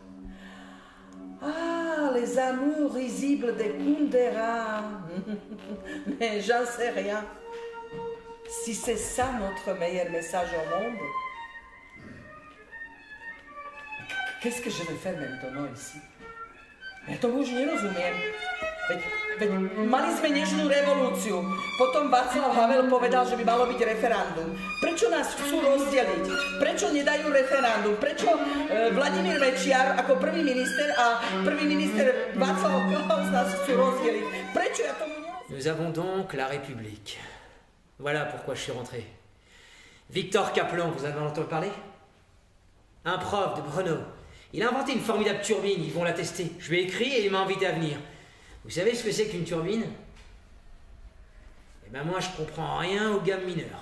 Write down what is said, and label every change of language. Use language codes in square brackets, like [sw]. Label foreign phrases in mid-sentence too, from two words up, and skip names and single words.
[fr] Ah, les amours risibles des Kundera. Mais j'en sais rien. Si c'est ça notre meilleur message au monde, qu'est-ce que je vais faire maintenant ici? [sk] Ja to už nerozumiem. Veď mali sme nežnú revolúciu. Potom Václav Havel povedal, že by malo byť referendum. Prečo nás chcú rozdeliť? Prečo nedajú referendum? Prečo Vladimír Mečiar ako prvý minister a prvý minister Václav Klaus nás chcú rozdeliť? Prečo ja tomu nerozumiem? [fr] Nous avons donc la République. Voilà pourquoi je suis rentré. Victor Kaplan, vous avez entendu parler? Un prof de Brno. Il a inventé une formidable turbine, ils vont la tester. Je lui ai écrit et il m'a invité à venir. Vous savez ce que c'est qu'une turbine? Eh ben moi je comprends rien aux gammes mineures.